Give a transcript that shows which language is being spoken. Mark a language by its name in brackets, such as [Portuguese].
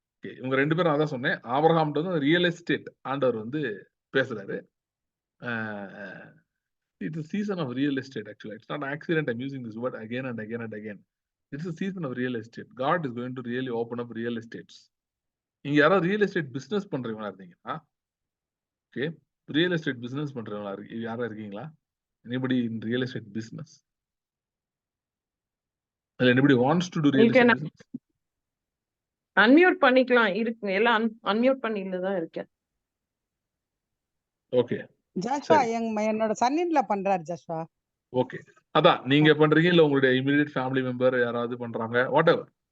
[Tamil] Okay, இவங்க 2 பேரும் அதான் சொன்னேன். ஆபிரகாம்ன்றது ரியல் எஸ்டேட் ஆண்டவர் வந்து பேசுறாரு. [English] It's a season of real estate actually. It's not an accident I'm using this word again and again and again. It's a season of real estate. God is going to really open up real estates. [Tamil] நீங்க யாராவது real estate business பண்றவங்களா இருந்தீங்கன்னா, okay, real estate business பண்றவங்களா யாரா இருக்கீங்களா? [English] Anybody in real estate business? Anybody wants to do real estate business? [Tamil] Unmute பண்ணிக்கலாம், இருக்கு எல்லாம் unmute பண்ணிட்டு தான் இருக்கேன். ஓகே, ஜாஷ்வா என்னோட சன்னின்ல பண்றாரு ஜாஷ்வா. ஓகே, அதான் நீங்க பண்றீங்க இல்ல உங்களுடைய இமிடியேட் ஃபேமிலி மெம்பர் யாராவது பண்றாங்க, வாட் எவர்.